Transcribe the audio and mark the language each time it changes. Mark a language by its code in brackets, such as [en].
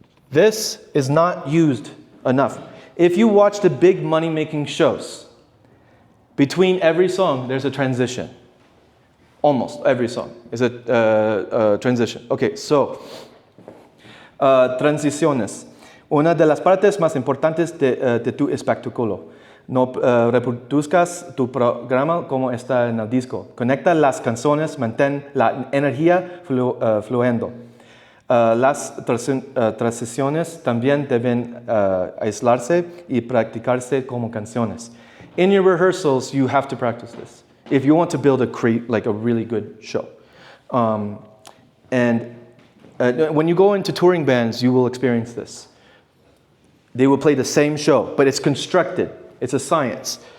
[en] This is not used enough. If you watch the big money-making shows, between every song, there's a transition. Almost every song is a transition. Okay, so, transiciones. [es] Una de las partes más importantes de tu espectáculo. No reproduzcas tu programa como está en el disco. Conecta las canciones, mantén la energía fluyendo. Las transiciones también deben aislarse y practicarse como canciones. [en] In your rehearsals, you have to practice this if you want to build a really good show. And when you go into touring bands, you will experience this. They will play the same show, but it's constructed. It's a science.